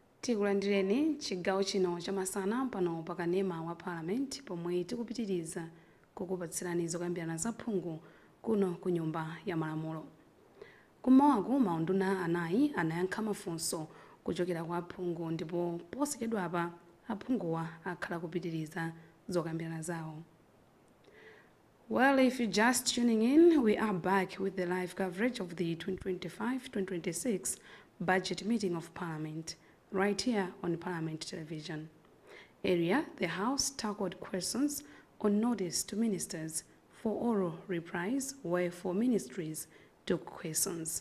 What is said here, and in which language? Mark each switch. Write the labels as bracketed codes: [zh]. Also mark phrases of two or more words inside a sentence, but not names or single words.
[ny] tikulandireni chigawo chino chamasana pano pakanema wa Parliament pomwe tikupitiriza kukupatsirani zokambirana zaphungu kuno ku nyumba ya malamulo. Kumawako maunduna anayi anayankha mafunso kuchokera kwa aphungu ndipo posachedwa apa aphunguwa akhala kupitiriza zokambirana zawo. [en] Well, if you're just tuning in, we are back with the live coverage of the 2025-2026 budget meeting of Parliament, right here on Parliament Television. Earlier, the House tackled questions on notice to ministers for oral replies, where 4 ministries took questions.